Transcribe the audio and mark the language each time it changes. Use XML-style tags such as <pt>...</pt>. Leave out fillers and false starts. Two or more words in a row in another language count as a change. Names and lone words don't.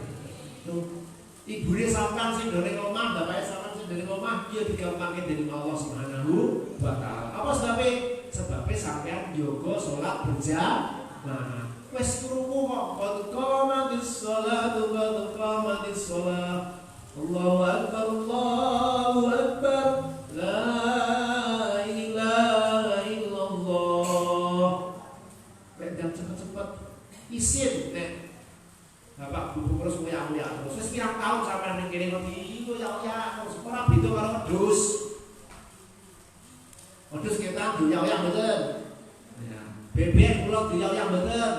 <jv>Ibune sampean sing ndone omah, bapake sampean sing ndone omah, ya digampangke dening</jv> <ar>الله سبحانه وتعالى.</ar> <jv>Apa sebabe? Sebabe sampean njogo salat berjamaah. Wis krungu kok</jv> <ar>قد قامت الصلاة قد قامت الصلاة. الله أكبر الله أكبر. لا إله إلا الله.</ar> <jv>Pendam cepet-cepet isin nek Bapak Bu terus ngoyak-ngoyak terus. Wis pirang taun sampean ning kene kok ngoyak-ngoyak terus ora beda karo wedhus. Wedhus kita ngoyak-ngoyak mboten. Ya, bebek kula ngoyak-ngoyak mboten.</jv>